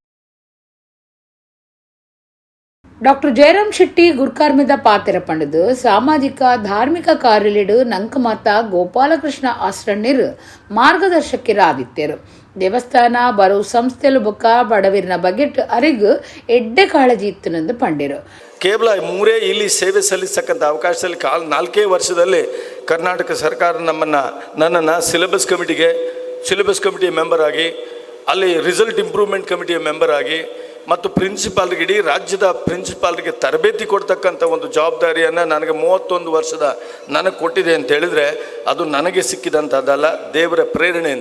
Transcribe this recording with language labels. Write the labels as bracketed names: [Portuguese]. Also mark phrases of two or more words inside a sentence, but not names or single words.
[Tulu] ಡಾಕ್ಟರ್ ಜಯರಾಮ್ ಶೆಟ್ಟಿ ಗುರ್ಕಾರ್ಮಿದ ಪಾತ್ರ ಪಂಡದು ಸಾಮಾಜಿಕ ಧಾರ್ಮಿಕ ಕಾರ್ಯಲಿಡು ನಂಕಮಾತ ಗೋಪಾಲಕೃಷ್ಣ ಆಸ್ರಣ್ಯರು ಮಾರ್ಗದರ್ಶಕರಾದಿತ್ತರು. ದೇವಸ್ಥಾನ ಬರವು ಸಂಸ್ಥೆಲು ಬೊಕ್ಕ ಬಡವರಿನ ಬಗೆಟ್ ಅರಿಗೂ ಎಡ್ಡೆ ಕಾಳಜಿ ಇತ್ತನೆಂದು ಪಂಡಿರು. [Kannada] ಕೇವಲ 3 ಇಲ್ಲಿ ಸೇವೆ ಸಲ್ಲಿಸತಕ್ಕಂಥ ಅವಕಾಶದಲ್ಲಿ 4 ವರ್ಷದಲ್ಲಿ ಕರ್ನಾಟಕ ಸರ್ಕಾರ ನನ್ನನ್ನು [English] syllabus committee member [Kannada] ಆಗಿ, ಅಲ್ಲಿ [English] result improvement committee member [Kannada] ಆಗಿ ಮತ್ತು ಪ್ರಿನ್ಸಿಪಾಲ್ರಿಗೆ, ಇಡೀ ರಾಜ್ಯದ ಪ್ರಿನ್ಸಿಪಾಲ್ರಿಗೆ ತರಬೇತಿ ಕೊಡ್ತಕ್ಕಂಥ ಒಂದು ಜವಾಬ್ದಾರಿಯನ್ನು ನನಗೆ 31 ವರ್ಷದ ನನಗೆ ಕೊಟ್ಟಿದೆ ಅಂತ ಹೇಳಿದರೆ ಅದು ನನಗೆ ಸಿಕ್ಕಿದಂಥದ್ದಲ್ಲ, ದೇವರ ಪ್ರೇರಣೆಯಿಂದ.